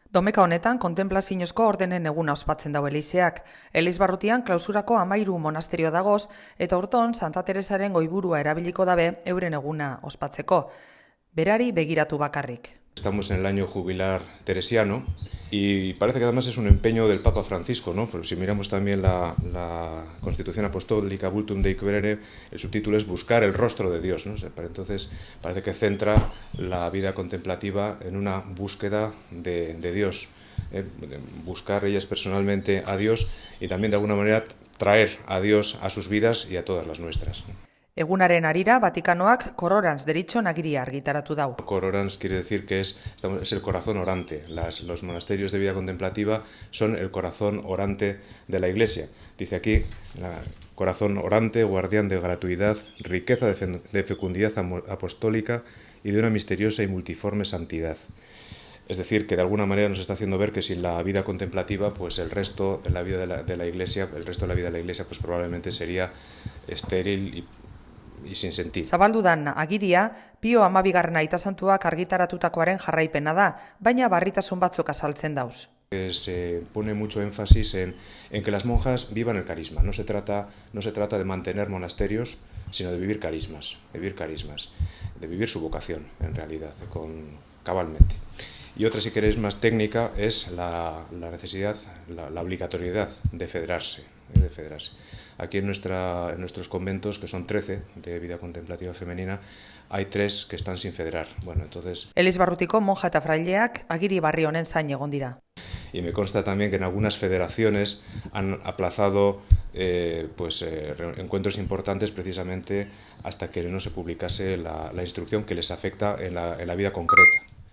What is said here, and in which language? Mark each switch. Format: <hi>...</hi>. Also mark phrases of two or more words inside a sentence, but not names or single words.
<eu>Domeka honetan, kontemplaziozko ordenen eguna ospatzen dau Elizeak. Elizbarrutian klausurako 13 monasterio dagoz, eta urton Santa Teresaren goiburua erabiliko dabe euren eguna ospatzeko. Berari begiratu bakarrik.</eu> <es>Estamos en el año jubilar teresiano y parece que además es un empeño del Papa Francisco, ¿no? Porque si miramos también la Constitución Apostólica Vultum Dei Quaerere, el subtítulo es Buscar el rostro de Dios, ¿no? Entonces parece que centra la vida contemplativa en una búsqueda de Dios, buscar ellas personalmente a Dios y también de alguna manera traer a Dios a sus vidas y a todas las nuestras, ¿no?</es> <eu>Egunaren harira, Vatikanoak Kororantz deritxon agiria argitaratu dau.</eu> <es>Kororantz quiere decir que es el corazón orante. Los monasterios de vida contemplativa son el corazón orante de la Iglesia. Dice aquí, corazón orante, guardián de gratuidad, riqueza de fecundidad apostólica y de una misteriosa y multiforme santidad. Es decir, que de alguna manera nos está haciendo ver que sin la vida contemplativa, pues el resto de la vida de la Iglesia, pues probablemente sería estéril y sin sentido.</es> <eu>Zabaldudan agiria, Pio Amabigarrena aitasantuak argitaratutakoaren jarraipena da, baina barritasun batzuk azaltzen dauz.</eu> <es>Se pone mucho énfasis en que las monjas vivan el carisma. No se trata de mantener monasterios, sino de vivir carismas, de vivir su vocación, en realidad, cabalmente. Y otra, si queréis, más técnica, es la necesidad, la obligatoriedad de federarse. Aquí en nuestros conventos, que son 13 de vida contemplativa femenina, hay 3 que están sin federar. Bueno, entonces...</es> <eu>Elizbarrutiko monja eta fraileak agiri barri honen zain egon dira.</eu> <es>Y me consta también que en algunas federaciones han aplazado encuentros importantes precisamente hasta que no se publicase la instrucción que les afecta en la vida concreta.</es>